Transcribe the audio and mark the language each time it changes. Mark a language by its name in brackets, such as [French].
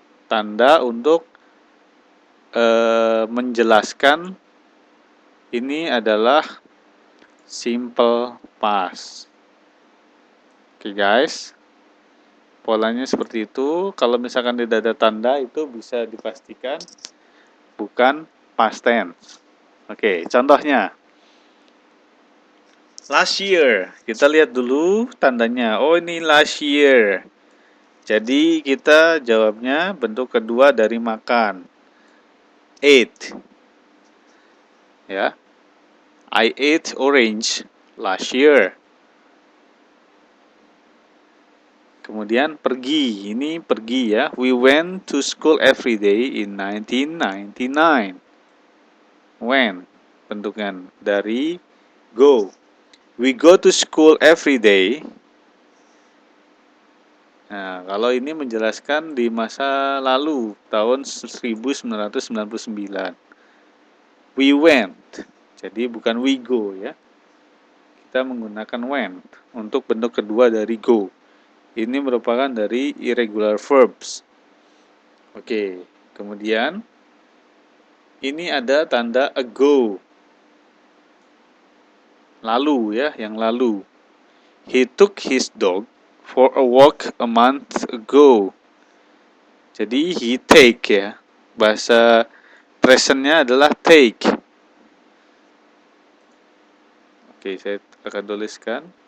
[Indonesian] Tanda untuk menjelaskan ini adalah simple past. Oke guys, polanya seperti itu. Kalau misalkan tidak ada tanda itu bisa dipastikan bukan past tense. Oke, contohnya [English] last year. [Indonesian] Kita lihat dulu tandanya. Oh, ini [English] last year. [Indonesian] Jadi kita jawabnya bentuk kedua dari makan. Ate. Ya. [English] I ate orange last year. [Indonesian] Kemudian pergi, ini pergi ya. [English] We went to school every day in 1999. [Indonesian] When, bentukan dari go. [English] We go to school every day. [Indonesian] Nah, kalau ini menjelaskan di masa lalu, tahun 1999. [English] We went, [Indonesian] jadi bukan [English] we go ya. [Indonesian] Kita menggunakan went untuk bentuk kedua dari go. Ini merupakan dari irregular verbs. Oke, kemudian ini ada tanda ago. Lalu ya, yang lalu. [English] He took his dog for a walk a month ago. [Indonesian] Jadi [English] he take [Indonesian] ya. Bahasa presentnya adalah take. Oke, saya akan tuliskan.